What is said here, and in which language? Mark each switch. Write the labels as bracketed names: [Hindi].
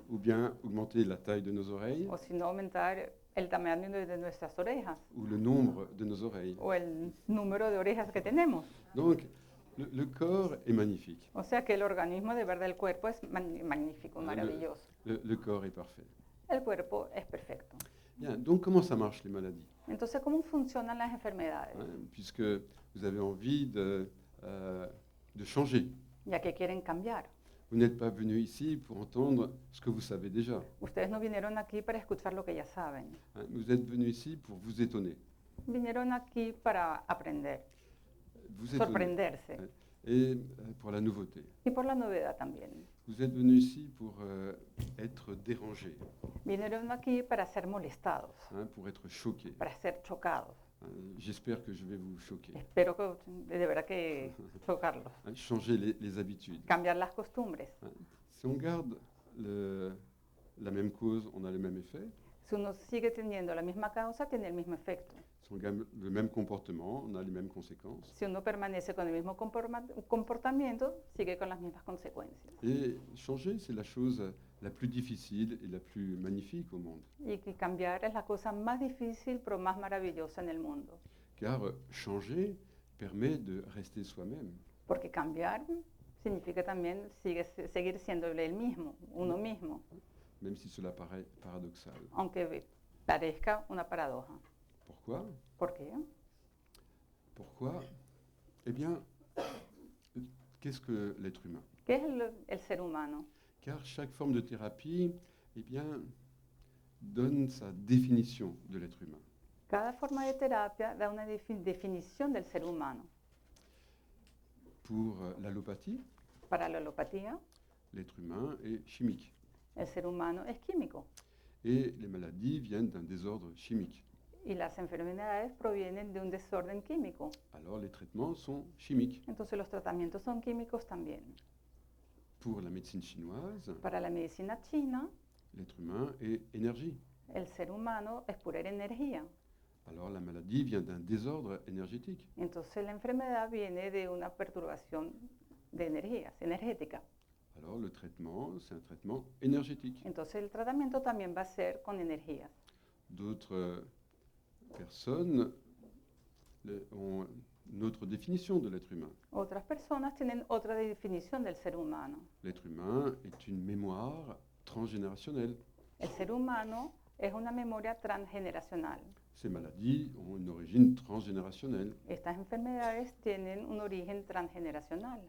[French] ou bien augmenter la taille de nos oreilles, [Spanish] O si no, aumentar el tamaño de nuestras orejas. [French] ou le nombre de nos oreilles. [Spanish] O el número de orejas que tenemos. [French] Donc le corps est magnifique, [Spanish] O sea que el organismo de verdad, el cuerpo es magnífico, maravilloso. [French] le corps est parfait. [Spanish] El cuerpo es perfecto. [French] Bien, donc comment ça marche les maladies, [Spanish] Entonces, ¿cómo funcionan las enfermedades? [French] hein, puisque vous avez envie de changer. [Spanish] Ya que quieren cambiar. [French] Vous n'êtes pas venu ici pour entendre ce que vous savez déjà. [Spanish] Ustedes no vinieron aquí para escuchar lo que ya saben. [French] Hein, vous êtes venu ici pour vous étonner. [Spanish] Vinieron aquí para aprender, [French] Vous étonner. [Spanish] sorprenderse. [French] Ouais. Et pour la nouveauté. [Spanish] Y por la novedad también. [French] Vous êtes venu ici pour être dérangé, [Spanish] Vinieron aquí para ser molestados, [French] hein, pour être choqué. [Spanish] para ser chocados. [French] Hein, j'espère que je vais vous choquer. [Spanish] Espero que de verdad que chocarlos. [French] Hein, changer les habitudes. [Spanish] Cambiar las costumbres. [French] Hein. Si on garde la même cause, on a le même effet. [Spanish] Si uno sigue teniendo la misma causa, tiene el mismo efecto. [French] Si on garde le même comportement, on a les mêmes conséquences. [Spanish] Si uno permanece con el mismo comportamiento, sigue con las mismas consecuencias. [French] Et changer, c'est la chose la plus difficile et la plus magnifique au monde. [Spanish] Y que cambiar es la cosa más difícil, pero más maravillosa en el mundo. [French] Car changer permet de rester soi-même. [Spanish] Porque cambiar significa también seguir siendo él mismo, uno mismo, [French] Même si cela paraît paradoxal. [Spanish] aunque parezca una paradoja. [French] Pourquoi? [Spanish] ¿Por qué? [French] Pourquoi? Eh bien, qu'est-ce que l'être humain? [Spanish] ¿Qué es el ser humano? [French] Car chaque forme de thérapie, eh bien, donne sa définition de l'être humain. [Spanish] Cada forma de terapia da una definición del ser humano. [French] Pour l'allopathie, [Spanish] Para la alopatía, [French] l'être humain est chimique. [Spanish] el ser humano es químico [French] Et les maladies viennent d'un désordre chimique. [Spanish] y las enfermedades provienen de un desorden químico. [French] Alors les traitements sont chimiques. [Spanish] Entonces los tratamientos son químicos también. [French] Pour la médecine chinoise, [Spanish] Para la medicina china, [French] l'être humain est énergie. [Spanish] el ser humano es pura energía. [French] Alors la maladie vient d'un désordre énergétique. [Spanish] Entonces la enfermedad viene de una perturbación de energías, energética. [French] Alors le traitement, c'est un traitement énergétique. [Spanish] Entonces el tratamiento también va a ser con energías. [French] D'autres personnes ont une autre définition de l'être humain. [Spanish] Otras personas tienen otra definición del ser humano. [French] L'être humain est une mémoire transgénérationnelle. [Spanish] El ser humano es una memoria transgeneracional. [French] Ces maladies ont une origine transgénérationnelle. [Spanish] Estas enfermedades tienen un origen transgeneracional.